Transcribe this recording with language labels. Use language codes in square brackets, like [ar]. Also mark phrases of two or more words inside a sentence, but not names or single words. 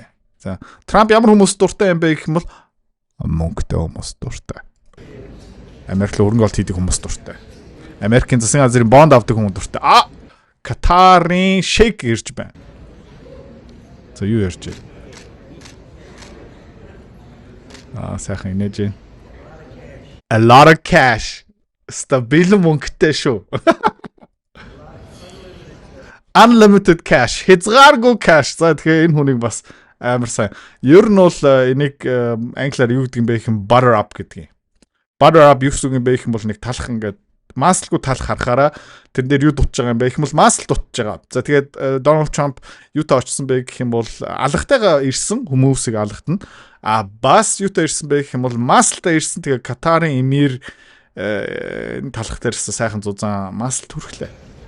[mn] За Трамп ямар хүмүүс дуртай юм бэ гэх юм бол мөнгөтэй хүмүүс дуртай. Америк л өргөн голд хийдэг хүмүүс дуртай. Америкийн засгийн газрын бонд авдаг хүмүүс дуртай. Катарын шейк ирж байна. За юу ярьж байна? Сайхан инээж юм. [en] A lot of cash. [mn] Стабил мөнгөтэй шүү. [en] Unlimited cash. [mn] Хязгааргүй cash. За тэгэхээр энэ хүнийг бас амар сайн. Ер нь бол энийг англиар юу гэдэг юм бэ гэх юм [en] butter up [mn] гэдэг юм. [en] Butter up [mn] юу гэсэн юм бэ гэх юм бол нэг талах ингээд маслгүй талах харахаараа тэр дээр юу дутж байгаа юм бэ гэх юм бол масл дутж байгаа. За тэгээд Donald Trump юутай очсон бэ гэх юм бол алгатайгаа ирсэн хүмүүсийг алгатна. Бас юутай ирсэн бэ гэх юм бол маслтай ирсэн. Тэгээд Катарын эмир талах дээрээс сайхан зузаан масл түрхлээ.